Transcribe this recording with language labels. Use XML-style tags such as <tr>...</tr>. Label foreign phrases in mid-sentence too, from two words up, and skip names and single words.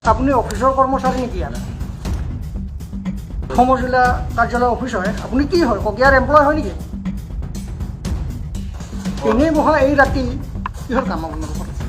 <as>আপনি অফিসৰ কৰ্মচাৰী নেকি ইয়াত সমজিলা কাৰ্যালয় অফিস হয় আপনি কি হয় ককিয়াৰ এমপ্লয় হয় নেকি এনেই বহা এই ৰাতি কিহৰ কাম আপোনালোকৰ</as>